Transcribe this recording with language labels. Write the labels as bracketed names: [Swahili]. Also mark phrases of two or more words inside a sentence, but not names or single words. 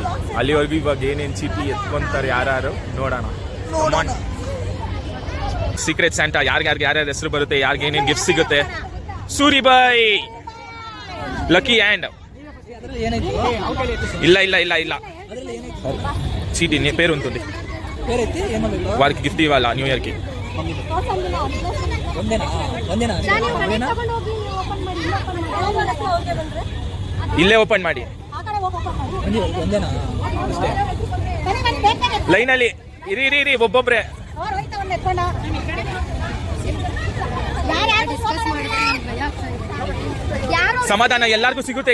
[Kannada] ಅಲ್ಲಿವರೆಗೂ ಇವಾಗ ಏನೇನು ಚೀಟಿ ಎತ್ಕೊಂತಾರೆ ಯಾರು ನೋಡೋಣ. [English] secret Santa [Kannada] ಯಾರ್ಯಾರ ಹೆಸರು ಬರುತ್ತೆ, ಯಾರಿಗೆ ಏನೇನು ಗಿಫ್ಟ್ ಸಿಗುತ್ತೆ. ಸೂರಿಬಾಯ್, [English] lucky hand. [Kannada] ಅದ್ರಲ್ಲಿ ಏನಾಯ್ತು? ಇಲ್ಲ ಇಲ್ಲ ಇಲ್ಲ ಇಲ್ಲ ಅದ್ರಲ್ಲಿ ಏನಾಯ್ತು? [Telugu] చీటీ నీ పేరు ఉంటుంది పేరైతే ఏమో వారికి గిఫ్ట్ ఇవ్వాలా [English] new year [Telugu] కి. [Kannada] ಇಲ್ಲೇ ಓಪನ್ ಮಾಡಿ ಲೈನಲ್ಲಿ ಇರಿ ಇರಿ ಇರಿ ಒಬ್ಬೊಬ್ರೆ. ಸಮಾಧಾನ ಎಲ್ಲಾರ್ಗೂ ಸಿಗುತ್ತೆ.